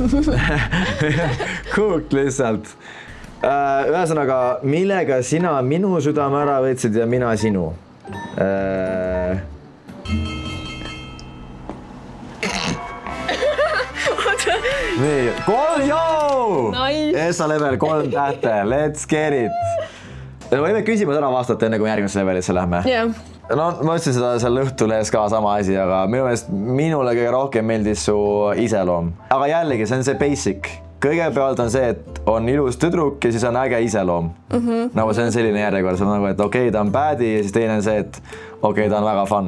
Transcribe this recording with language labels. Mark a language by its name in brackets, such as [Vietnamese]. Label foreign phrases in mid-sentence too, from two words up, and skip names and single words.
[Estonian] Cook lihtsalt. Ühesõnaga, millega sina minu südame ära võtsid ja mina sinu? Nii, 3, joo! Nice. Essa level 3 tähte, [English] let's get it! [Estonian] Võime küsimus ära vastata enne, kui järgmisse levelisse lähme. Jah. No, ma ütlesin seda seal õhtulees ka sama asi, aga minule kõige rohkem meeldis su iseloom. Aga jällegi, see on see basic. Kõigepealt on see, et on ilus tüdruk ja siis on äge iseloom. Nagu see on selline järjekord, see on nagu, et okei, ta on badi ja siis teine on see, et okei, ta on väga fun.